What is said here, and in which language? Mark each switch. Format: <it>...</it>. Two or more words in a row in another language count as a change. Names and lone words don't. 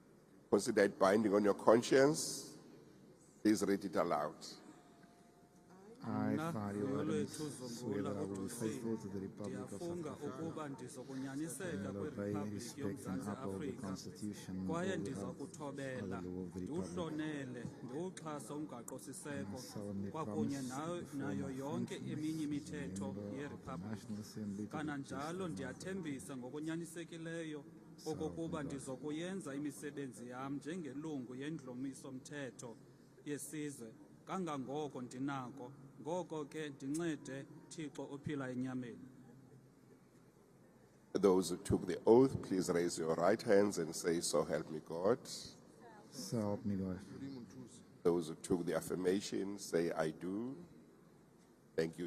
<en>Consider it binding on your conscience. Please read it aloud. I,</en> <xh>Mna Fario Vuyolwethu Adams,</xh> <en>swear Zungula that I will be Oxusile, faithful to the Republic of South</en> <xh>ndiyafunga</xh> <en>Africa</en> <xh>ukuba ndizokunyaniseka</xh> <en>and will obey,</en> <xh>kwiRiphabhliki</xh> <en>respect and</en> <xh>yoMzantsi</xh> <en>uphold the</en> <xh>Afrika</xh> <en>Constitution</en> <xh>kwaye</xh> <en>of</en> <xh>ndiza</xh> <en>the</en> <xh>kuthobela</xh> <en>law of the Republic.</en> <xh>ndiwuhlonele ndiwuxhasa umgaqo-siseko</xh> <en>I solemnly</en> <xh>kwakunye</xh> <en>promise before</en> <xh>nayo</xh> <en>my</en> <xh>yonke</xh> <en>functions</en> <xh>eminye</xh> <en>as a</en> <xh>imithetho</xh> <en>member of the</en> <xh>yeriphabhliki</xh> <en>National Assembly to the</en> <xh>kananjalo</xh> <en>best of my</en> <xh>ndiyathembisa ngokunyanisekileyo okokuba ndizokuyenza imisebenzi yam njengelungu yendlumiso-mthetho yesizwe kangangoko ndinako ngoko ke ndincede Thixo ophila enyameni.</xh> <en>Those who took the oath, please raise your right hands and say, so help me God. So help me God. Those who took the affirmation, say, I do. Thank you.</en>